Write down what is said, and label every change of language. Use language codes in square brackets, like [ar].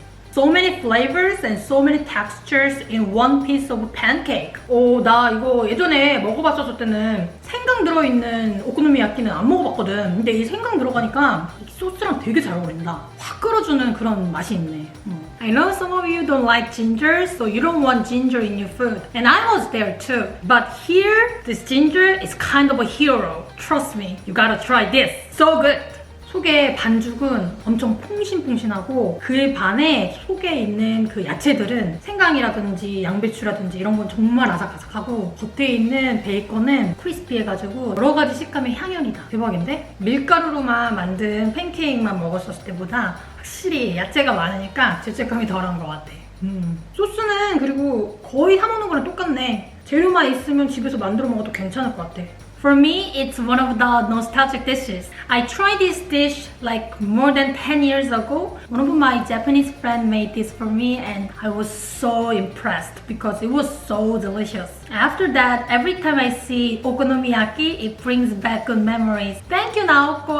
[en] So many flavors and so many textures in one piece of pancake. [ko] 오, 나 이거 예전에 먹어봤었을 때는 생강 들어있는 오코노미야끼는 안 먹어봤거든. 근데 이 생강 들어가니까 소스랑 되게 잘 어울린다. 확 끌어주는 그런 맛이 있네. [en] I know some of you don't like ginger, so you don't want ginger in your food. And I was there too. But here, this ginger is kind of a hero. Trust me, you gotta try this. So good! [ko] 속에 반죽은 엄청 퐁신퐁신하고 그에 반해 속에 있는 그 야채들은 생강이라든지 양배추라든지 이런 건 정말 아삭아삭하고 겉에 있는 베이컨은 크리스피해가지고 여러 가지 식감의 향연이다. 대박인데? 밀가루로만 만든 팬케이크만 먹었을 때보다 확실히 야채가 많으니까 죄책감이 덜한 것 같아. 소스는 그리고 거의 사 먹는 거랑 똑같네. 재료만 있으면 집에서 만들어 먹어도 괜찮을 것 같아. [en] For me, it's one of the nostalgic dishes. I tried this dish like more than 10 years ago. One of my Japanese friends made this for me and I was so impressed because it was so delicious. After that, every time I see okonomiyaki, it brings back good memories. Thank you, Naoko.